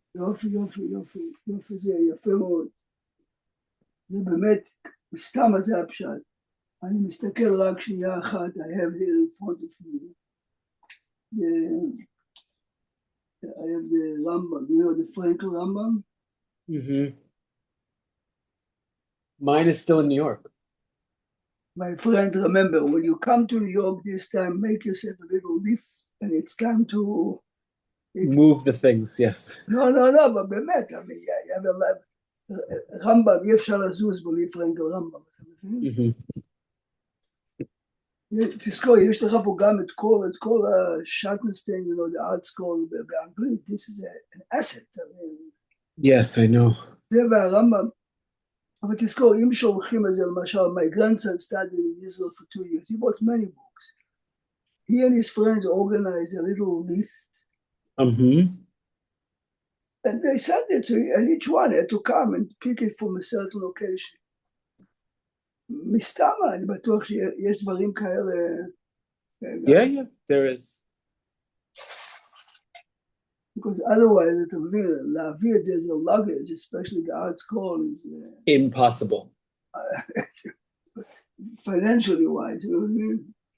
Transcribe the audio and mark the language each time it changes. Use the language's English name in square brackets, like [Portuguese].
[Hebrew] יופי, יופי, יופי, יופי, זה יפה מאוד. זה באמת, סתם זה הפשט. אני מסתכל רק שנייה אחת, [English] I have here in front of me. I have the Rambam, you know the Frankel Rambam? Mm-hmm. Mine is still in New York. My friend, remember, when you come to New York this time, make yourself a little lift, and it's time to... Move the things, yes. No, but [Hebrew] באמת, [English] I mean, you have a [Hebrew] רמב"ם, אי אפשר לזוז בלי פרנקל רמב"ם, אתה מבין? תזכור, יש לך פה גם את כל השטנשטיין, [English] you know, the art school [Hebrew] באנגלית, [English] this is an asset, I mean. Yes, I know. [Hebrew] זה והרמב"ם, אבל תזכור, אם שולחים את זה, למשל, [English] my grandson studied in Israel for 2 years, he bought many books. He and his friends organized a little lift, and they sent it to, and each one had to come and pick it from a certain location. [Hebrew] מסתם, אני בטוח שיש דברים כאלה. [English] Yeah, there is. Because otherwise, [Hebrew] אתה מבין, להביא את זה [English] as a luggage, especially the art school, is impossible. Financially wise, you know what I mean?